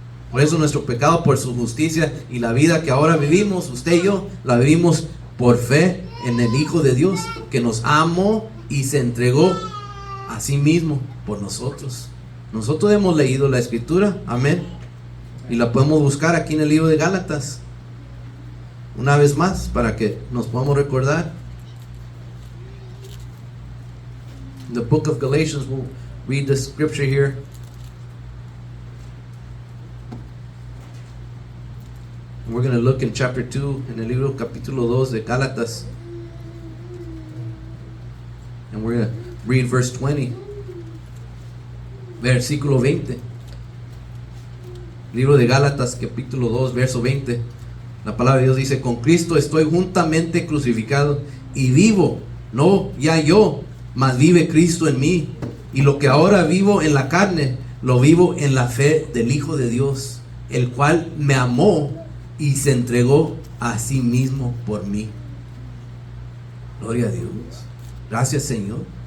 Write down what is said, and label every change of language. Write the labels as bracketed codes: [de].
[es] Por eso nuestro pecado, por su justicia y la vida que ahora vivimos, usted y yo, la vivimos por fe en el Hijo de Dios, que nos amó y se entregó a sí mismo por nosotros. Nosotros hemos leído la Escritura, amén, y la podemos buscar aquí en el libro de Gálatas, una vez más, para que nos podamos recordar. [en] The book of Galatians, we'll read the scripture here. And we're going to look in chapter 2, [es] en el libro capítulo 2 de Gálatas. [en] And we're going to read verse 20. [es] Versículo 20. Libro de Gálatas, capítulo 2, verso 20. La palabra de Dios dice: con Cristo estoy juntamente crucificado, y vivo, no ya yo, mas vive Cristo en mí. Y lo que ahora vivo en la carne, lo vivo en la fe del Hijo de Dios, el cual me amó y se entregó a sí mismo por mí. Gloria a Dios. Gracias, Señor.